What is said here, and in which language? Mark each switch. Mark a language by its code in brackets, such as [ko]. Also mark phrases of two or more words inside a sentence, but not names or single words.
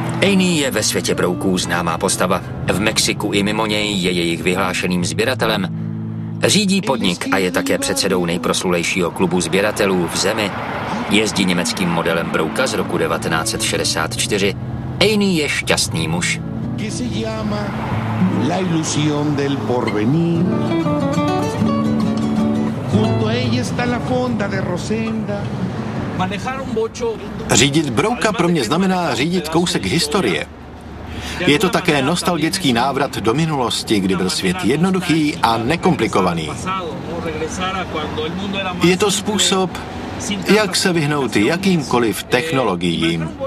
[cs] Ejný je ve světě brouků známá postava. V Mexiku i mimo něj je jejich vyhlášeným sběratelem. Řídí podnik a je také předsedou nejproslulejšího klubu sběratelů v zemi. Jezdí německým modelem brouka z roku 1964. Ejný je šťastný muž. [es] La ilusión del porvenir. Junto a ella está la fonda de Rosenda. [cs] Řídit brouka pro mě znamená řídit kousek historie. Je to také nostalgický návrat do minulosti, kdy byl svět jednoduchý a nekomplikovaný. Je to způsob, jak se vyhnout jakýmkoliv technologiím.